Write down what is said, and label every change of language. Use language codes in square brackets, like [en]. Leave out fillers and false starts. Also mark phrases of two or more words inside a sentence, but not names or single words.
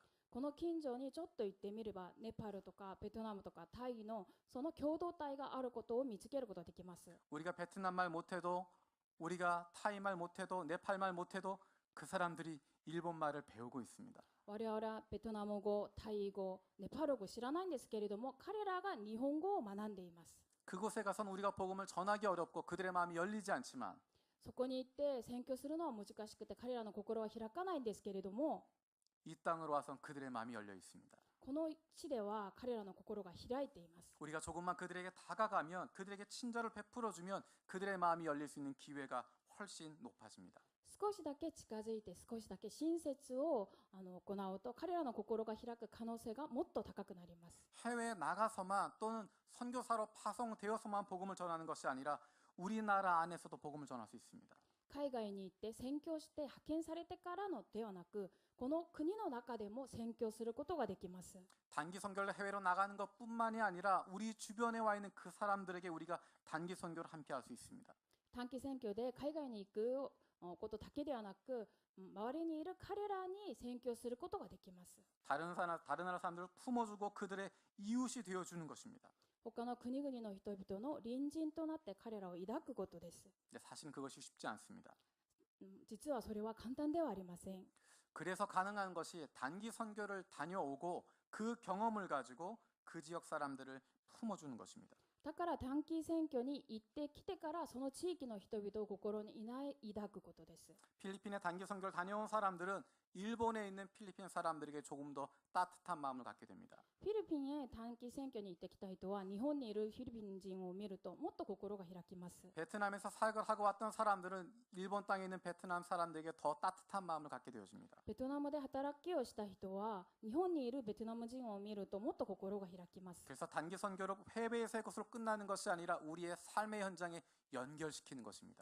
[ja] この近所にちょっと行ってみれば、ネパールとかベトナムとかタイのその共同体があることを見つけることができます。 [ko] 우리가 베트남 말 못해도, 우리가 타이 말 못해도, 네팔 말 못해도 그 사람들이 일본 말을 배우고 있습니다. [ja] 我々はベトナム語、タイ語、ネパール語知らないんですけれども、彼らが日本語を学んでいます。 [ko] 그곳에 가서는 우리가 복음을 전하기 어렵고 그들의 마음이 열리지 않지만 [ja] そこに行って宣教するのは難しくて彼らの心は開かないんですけれども、 [ko] 이 땅으로 와서는 그들의 마음이 열려 있습니다. [ja] この地では彼らの心が開いています。 [ko] 우리가 조금만 그들에게 다가가면, 그들에게 친절을 베풀어주면 그들의 마음이 열릴 수 있는 기회가 훨씬 높아집니다. [ja] 少しだけ近づいて少しだけ親切を行うと彼らの心が開く可能性がもっと高くなります。 [ko] 해외에 나가서만 또는 선교사로 파송되어서만 복음을 전하는 것이 아니라 우리나라 안에서도 복음을 전할 수 있습니다. [ja] 海外に行って宣教して派遣されてからのではなく、この国の中でも宣教することができます。 [ko] 단기 선교를 해외로 나가는 것뿐만이 아니라 우리 주변에 와 있는 그 사람들에게 우리가 단기 선교를 함께 할 수 있습니다. [ja] 短期宣教で海外に行くことだけではなく、周りにいる彼らに宣教することができます。 [ko] 다른 나라 사람들을 품어주고 그들의 이웃이 되어주는 것입니다. [ja] 他の国々の人々の隣人となって彼らを抱くことです。 [ko] 근데 사실은 그것이 쉽지 않습니다. [ja] 実はそれは簡単ではありません。 [ko] 그래서 가능한 것이 단기 선교를 다녀오고 그 경험을 가지고 그 지역 사람들을 품어주는 것입니다. [ja] だから短期選挙に行ってきてからその地域の人々を心に抱くことです。 [ko] 필리핀에 단기 선교를 다녀온 사람들은 일본에 있는 필리핀 사람들에게 조금 더 따뜻한 마음을 갖게 됩니다. [ja] フィリピンへ短期選挙に行ってきた人は日本にいるフィリピン人を見るともっと心が開きます。 [ko] 베트남에서 사역을 하고 왔던 사람들은 일본 땅에 있는 베트남 사람들에게 더 따뜻한 마음을 갖게 되어집니다. [ja] ベトナムで働きをした人は日本にいるベトナム人を見るともっと心が開きます。 [ko] 그래서 단기 선교로 해외에서의 것으로 끝나는 것이 아니라 우리의 삶의 현장에 연결시키는 것입니다.